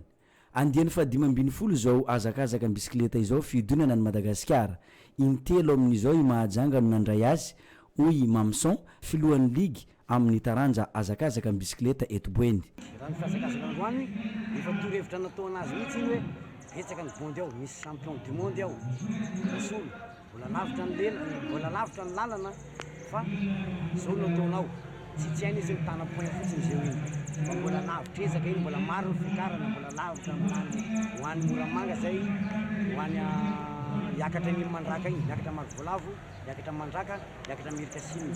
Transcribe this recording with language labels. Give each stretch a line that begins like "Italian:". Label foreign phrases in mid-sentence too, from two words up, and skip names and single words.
Malagasy: Andiany fa 15 zao azakazaka amin'ny bisikileta izao fiodinana ny Madagasikara. Intelo amin'izao i Mahajanga no nandray azy hoy Mamson filohan'ny ligy amin'ny taranja azakazaka amin'ny bisikileta eto Boeny. Raha ny fiazakazaka androany efa toro-hevitra natao anazy mihitsy iny hoe betsaka ny bondy ao misy
French: champion du monde
Malagasy: ao. Mosolo mbola lavitra ny lela, mbola lavitra ny lalana fa zao no ataonao. Tsy tiany izy mitana point fotsiny zeo iny. Fa mbola lavitra ezaka iny mbola maro ny fikarana mbola lavitra ho an'ny Moramanga zay ho an'ny hiakatra ny Mandraka iny, hiakatra Marivolavo, hiakatra Mandraka, hiakatra Mirika Simy.